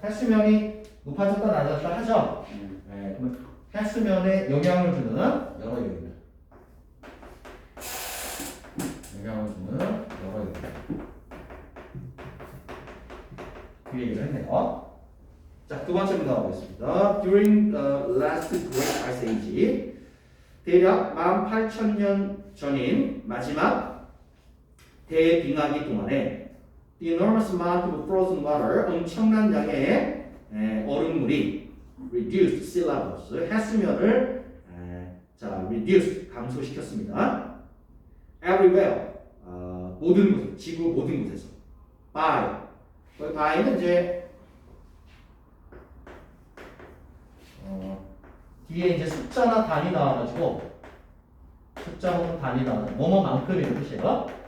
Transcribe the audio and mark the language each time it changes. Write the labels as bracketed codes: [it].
[ko] 해수면이 높아졌다 낮았다 하죠. 네. 그러면 해수면에 영향을 주는 여러 요인들. 영향을 주는 여러 요인들. 그 얘기를 했네요. 자, 두 번째 문제 나오겠습니다. [en] During the last Great Ice Age, [ko] 대략 18,000년 전인 마지막 대빙하기 동안에 [en] the enormous amount of frozen water, [ko] 엄청난 양의 얼음물이 [en] reduced sea levels, [ko] 해수면을 reduce, 감소시켰습니다. Everywhere, 모든 곳, 지구 모든 곳에서. by, by는 이제 뒤에 이제 숫자나 단위 나와가지고 숫자나 단위 나와 뭐뭐만큼이라는 뜻이에요.